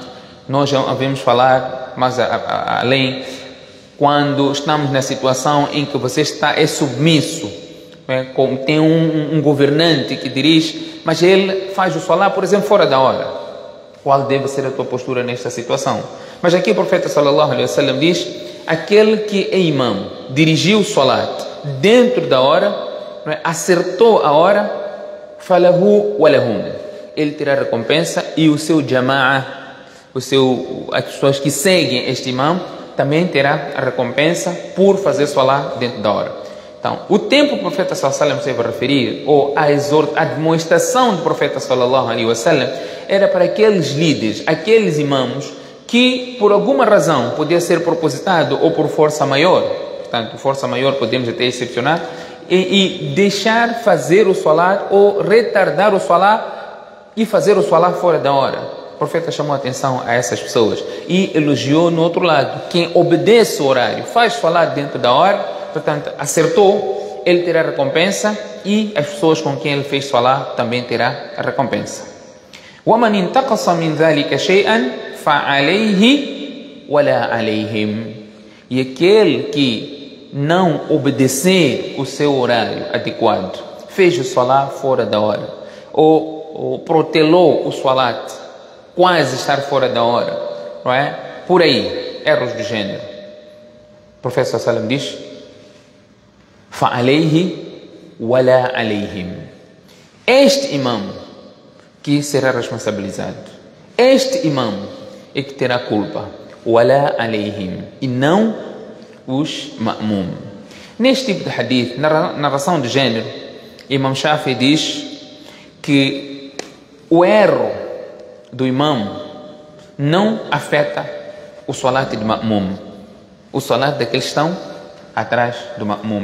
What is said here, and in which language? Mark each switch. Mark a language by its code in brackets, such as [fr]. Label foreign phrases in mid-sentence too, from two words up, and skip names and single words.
[pt] Nós já havemos falar mais além, quando estamos na situação em que você é submisso, tem um governante que dirige, mas ele faz o Salah, por exemplo, fora da hora. qual deve ser a tua postura nesta situação. Mas aqui o profeta [ar] صلى الله عليه وسلم [pt] diz: aquele que é imam, dirigiu o salat dentro da hora, não é? Acertou a hora, [ar] فله ولهم, [pt] ele terá recompensa, e o seu jama'a, as pessoas que seguem este imam, também terá a recompensa por fazer salat dentro da hora. Então, o tempo que o profeta [ar] صلى الله عليه وسلم [pt] se vai referir, ou a demonstração do profeta [ar] صلى الله عليه وسلم, [pt] era para aqueles líderes, aqueles imãos que por alguma razão podia ser propositado ou por força maior, portanto, força maior podemos até excepcionar, e deixar fazer o salat ou retardar o salat e fazer o salat fora da hora. O profeta chamou a atenção a essas pessoas e elogiou no outro lado: quem obedece o horário, faz salat dentro da hora, portanto, acertou, ele terá recompensa, e as pessoas com quem ele fez salat também terá a recompensa. [ar] وَمَنْ انْتَقَصَ مِنْ ذَلِكَ شَيْئًا فَعَلَيْهِ وَلَا عَلَيْهِمْ. [pt] E aquele que não obedecer o seu horário adequado, fez o salat fora da hora, ou protelou o salat quase estar fora da hora, não é? Por aí, erros do gênero. O profeta [ar] صلى الله عليه وسلم [pt] diz: [ar] فَعَلَيْهِ وَلَا عَلَيْهِمْ. [pt] Este imam que será responsabilizado, este imam é que terá culpa, [ar] ولا عليهم, [pt] e não os ma'mum. Neste tipo de hadith, na narração de gênero, Imam Shafi diz que o erro do imam não afeta o salat de ma'mum, o salat daqueles que estão atrás do ma'mum.